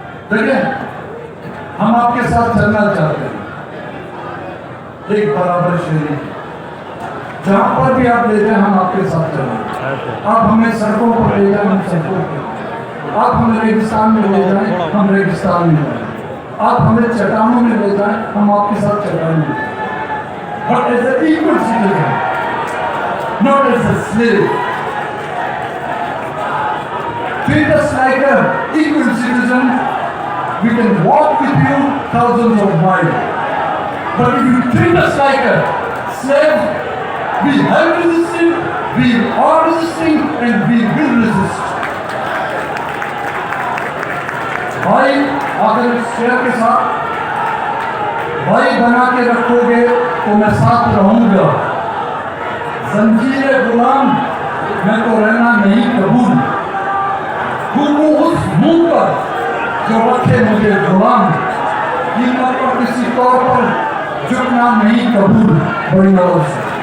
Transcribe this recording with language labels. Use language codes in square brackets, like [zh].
[ur] دیکھیں ہم آپ کے ساتھ چلنا چاہتے ہیں ایک برابر شریک، جہاں پر بھی آپ لے جائیں ہم آپ کے ساتھ چلیں. آپ ہمیں سڑکوں پر لے جائیں ہم سڑکوں پر، آپ ہمیں ریگستان میں لے جائیں ہم ریگستان میں جائیں، آپ ہمیں چٹانوں میں لے جائیں ہم آپ کے ساتھ چٹانوں میں جائیں. [en] But as an equal citizen, not as a slave. Treat us like an equal citizen. We can walk with you thousands of miles. But if you treat us like a slave, we have resisted, we are resisting, and we will resist. [ur] بھائی اگر اس شعر کے ساتھ بھائی بنا کے رکھو گے تو میں ساتھ رہوں گا، زنجیر غلام میں تو رہنا نہیں قبول، تھوکوں اس منہ پر جو رکھے مجھے غلام، قیمت پر کسی طور پر جھکنا نہیں قبول. بڑی نواز